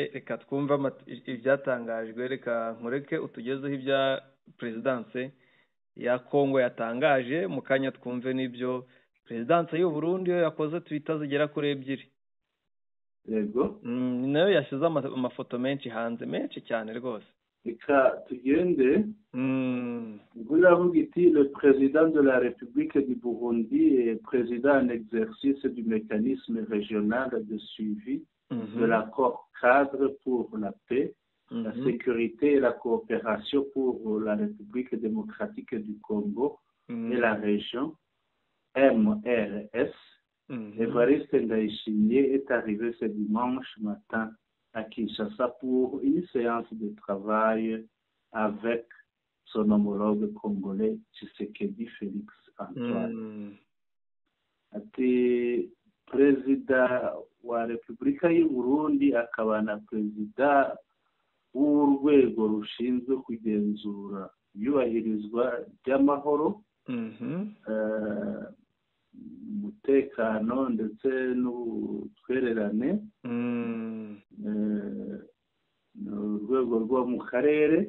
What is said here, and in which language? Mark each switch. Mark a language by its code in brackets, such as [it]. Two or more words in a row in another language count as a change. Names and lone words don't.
[rw] Reka twumve ibyatangajwe, reka nkureke utugezeho ibya perezidanse ya Kongo yatangaje mu kanya, twumve n'ibyo perezidanse y'u Burundi yo yakoze twita zigera kuri 2. yego nayo yashyize amafoto menshi hanze, menshi cyane rwose. reka tugende. Biravuga iti [fr] le président de la République du Burundi est président en exercice du mécanisme régional de suivi de l'accord cadre pour la paix, la sécurité et la coopération pour la République démocratique du Congo et la région MRS. Évariste Ndayishimiye est arrivé ce dimanche matin à Kinshasa pour une séance de travail avec son homologue congolais Tshisekedi Félix Antoine. [rw] Ati perezida wa Repubulika y'u Burundi akaba na perezida w'urwego rushinzwe kugenzura iyubahirizwa ry'amahoro, umutekano ndetse n'ubutwererane, urwego rwo mu karere.